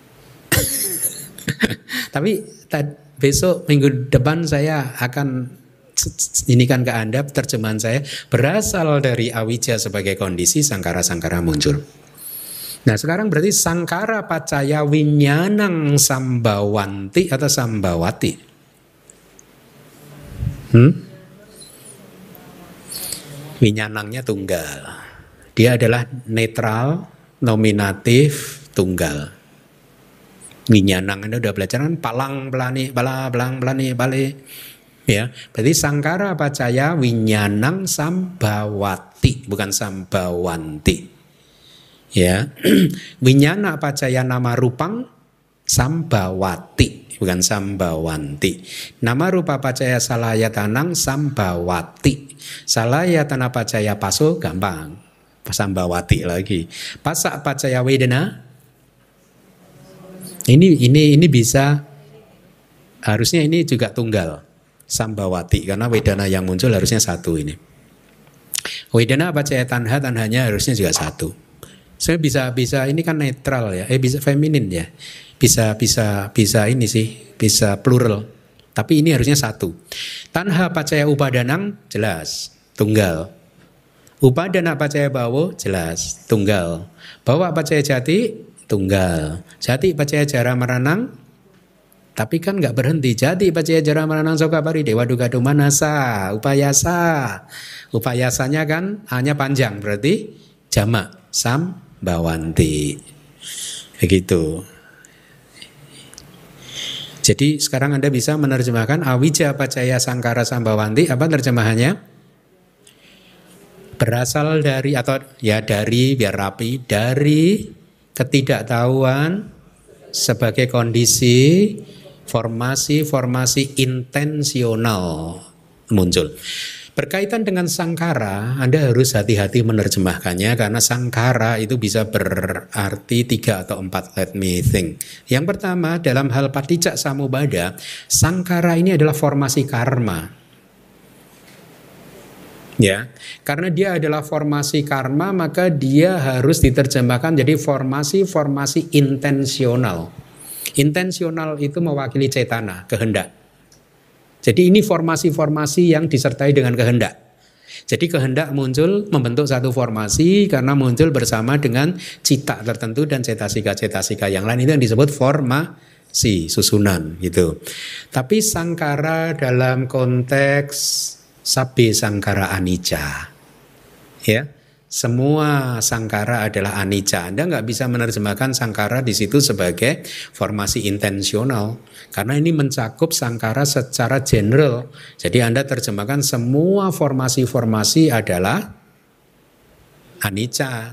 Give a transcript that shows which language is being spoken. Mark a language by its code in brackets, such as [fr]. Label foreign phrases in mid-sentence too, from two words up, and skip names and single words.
[id] Tapi besok minggu depan saya akan ini kan ke Anda terjemahan saya, berasal dari awija sebagai kondisi, sangkara-sangkara muncul. Nah sekarang berarti [pi] sangkara pacaya winyanang sambawanti atau sambawati? [id] Winyanangnya tunggal. Dia adalah netral, nominatif, tunggal. [pi] Winyanang [id] Anda udah belajar kan, [pi] palang pelani, palang pelani, bale. [id] Ya, berarti [pi] sangkara pacaya winyanang sambawati, bukan sambawanti. [id] Ya, [pi] winyana pacaya nama rupang sambawati, bukan sambawanti. Nama rupa pacaya salayatanang sambawati. Salayatana pacaya paso gampang, sambawati lagi. Pasak pacaya wedana. [id] Ini bisa, harusnya ini juga tunggal, sambawati, karena wedana yang muncul harusnya satu ini. [pi] Wedana pacaya tanha, [id] tanhanya harusnya juga satu. Saya bisa ini kan netral ya, bisa feminin ya, bisa ini sih, bisa plural. Tapi ini harusnya satu. [pi] Tanha pacaya upadanang jelas tunggal. Upadana pacaya bawo jelas tunggal. Bawa pacaya jati tunggal. Jati pacaya jara meranang, [id] tapi kan nggak berhenti. [pi] Jati pacaya jara meranang soka pari dewa duga dumanasa upayasa. [id] Upayasanya kan hanya panjang, berarti jamak sambawanti. Begitu. Jadi sekarang Anda bisa menerjemahkan [pi] awija pacaya sangkara sambawanti, [id] apa terjemahannya? Berasal dari, atau ya dari, biar rapi, dari ketidaktahuan sebagai kondisi formasi-formasi intensional muncul. Berkaitan dengan sangkara, Anda harus hati-hati menerjemahkannya karena sangkara itu bisa berarti 3 atau 4. [en] Let me think. [id] Yang pertama, dalam hal paticca samubada, sangkara ini adalah formasi karma. Ya, karena dia adalah formasi karma, maka dia harus diterjemahkan jadi formasi-formasi intensional. Intensional itu mewakili cetana, kehendak. Jadi ini formasi-formasi yang disertai dengan kehendak. Jadi kehendak muncul membentuk satu formasi karena muncul bersama dengan cita tertentu dan cetasika-cetasika yang lain, itu yang disebut formasi, susunan gitu. Tapi sangkara dalam konteks [pi] sabbe sangkara anicca. [id] Ya. Semua sangkara adalah anicca. Anda nggak bisa menerjemahkan sangkara di situ sebagai formasi intensional karena ini mencakup sangkara secara general. Jadi Anda terjemahkan semua formasi-formasi adalah anicca.